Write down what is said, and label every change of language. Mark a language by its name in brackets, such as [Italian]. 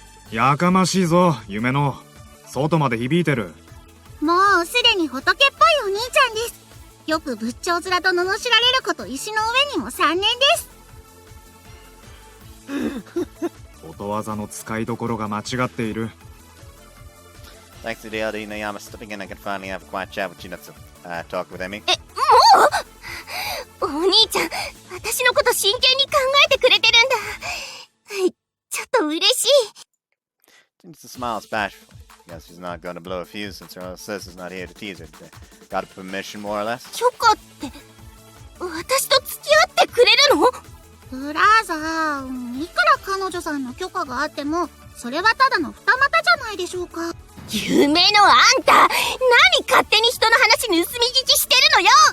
[Japanese] やかましいぞ夢の。外まで響いてる。もうすでに仏っぽいお兄ちゃんです。よく仏頂面と罵られること石の上にも3年です。ことわざの使いどころが間違っている。 [English] Thanks to the elder Inayama stepping in, I can finally have a quiet chat with Chinatsu. Talk with Emi. [Japanese] お兄ちゃん、私のこと真剣に考えてくれてるんだ。ちょっと嬉しい。 [English] Chinatsu smiles bashfully. Guess she's not gonna blow a fuse since her other sister's not here to tease her today. Got a permission, more or less? [Japanese] 許可って、私と付き合ってくれるの？ブラザー、いくら彼女さんの許可があっても、それはただの二股じゃないでしょうか。夢のあんた、何勝手に人の話盗み聞きしてるのよ。